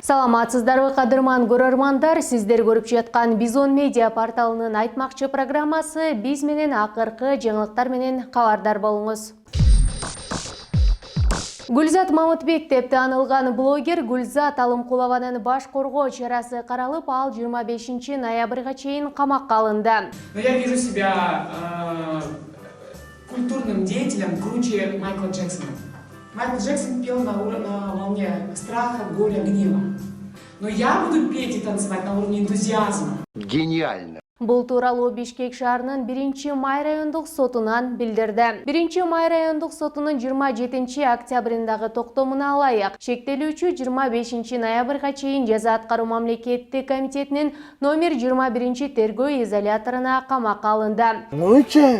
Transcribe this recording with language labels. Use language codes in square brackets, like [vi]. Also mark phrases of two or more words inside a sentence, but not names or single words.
[ky] Саламатсыздарбы кадырман көрөрмандар, сиздер көрүп жаткан Бизон медиа порталынын айтмакчы программасы биз менен акыркы жаңылыктар менен кабардар болуңуз. Гүлзат Мамытбек деп таанылган блогер Гүлзат Алымкулованын баш коргоо чарасы каралып, ал 25-ноябрга чейин камакка алынды. [ru] Но я вижу себя культурным деятелем круче Майкла Джексона. Майкл Джексон пел на волне страха, горя, гнева. Но я буду петь и танцевать на уровне энтузиазма. Гениально. [ky] Бул тууралуу Бишкек шаарынын 1-май райондук сотунан билдирди. 1-май райондук сотунун 27 октябрындагы токтомуна ылайык шектелүүчү 25-ноябрга чейин жаза аткаруу мамлекеттик комитетинин номер 21 тергөө изоляторуна камакка алынды.